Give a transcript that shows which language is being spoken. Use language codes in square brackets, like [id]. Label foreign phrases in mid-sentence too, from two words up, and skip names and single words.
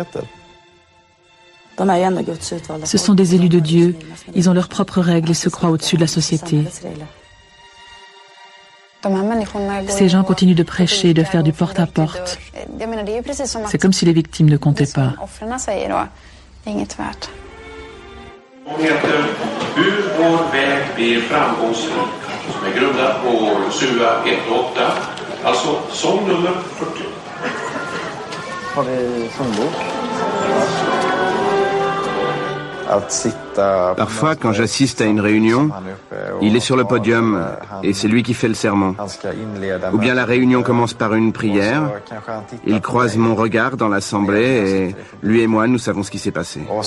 [fr] Ce sont des élus de Dieu. Ils ont leurs propres règles et se croient au-dessus de la société. Ces gens continuent de prêcher et de faire du porte-à-porte. C'est comme si les victimes ne comptaient pas. [sv] Som är grundad på SUA 1.8, alltså sångnummer 40. Har vi sångbok? [fr] Parfois, quand j'assiste à une réunion, il est sur le podium et c'est lui qui fait le sermon. Ou bien la réunion commence par une prière, il croise mon regard dans l'assemblée et lui et moi, nous savons ce qui s'est passé.